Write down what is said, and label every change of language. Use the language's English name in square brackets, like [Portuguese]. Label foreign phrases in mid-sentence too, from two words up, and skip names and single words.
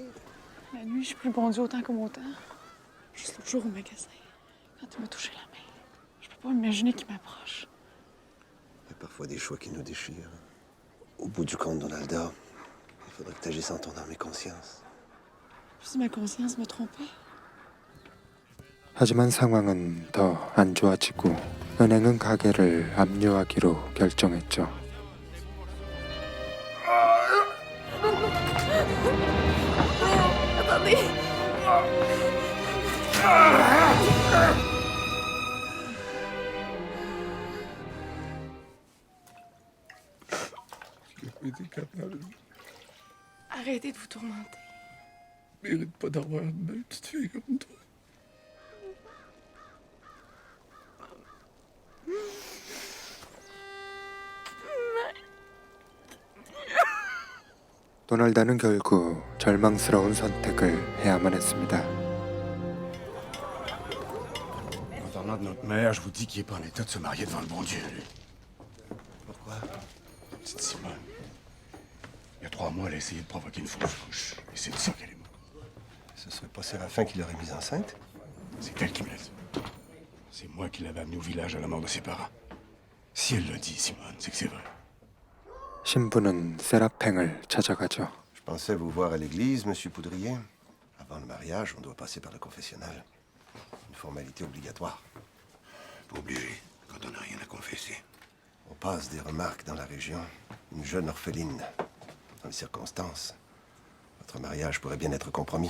[French] La nuit, je suis plus bon Dieu autant comme autant. Juste l'autre jour au magasin, quand il m'a touché la main, je peux pas imaginer qu'il m'approche. Il y a parfois des choix qui nous déchirent. Au bout du compte, Donalda, il faudrait que tu agisses en ton âme et conscience. Si ma conscience me trompe pas. [Korean] 하지만 상황은 더 안 좋아지고 은행은 가게를 압류하기로 결정했죠. [French] Attendez! J'ai été capable. Arrêtez de vous tourmenter. Je mérite pas d'avoir une belle petite fille comme toi. [Korean] 도널다는 결국 절망스러운 선택을 해야만 했습니다. [French] En parlant de notre mère, je vous dis qu'il est pas en état de se marier devant le bon Dieu, lui. Pourquoi? Petite Simone. Il y a 3 mois, elle a essayé de provoquer une fausse couche. Et c'est de ça qu'elle est morte. Ce serait pas Séraphin qui l'aurait mise enceinte? C'est elle qui me l'a dit. C'est moi qui l'avais amenée au village à la mort de ses parents. Si elle l'a dit, Simone, c'est que c'est vrai. [Korean] 신부는 세라팽을 찾아가죠. [French] Je pensais vous voir à l'église, monsieur Poudrier. Avant le mariage, on doit passer par le confessionnal. Une formalité obligatoire. Pas obligé, quand on n'a rien à confesser. On passe des remarques dans la région. Une jeune orpheline. Dans les circonstances, votre mariage pourrait bien être compromis.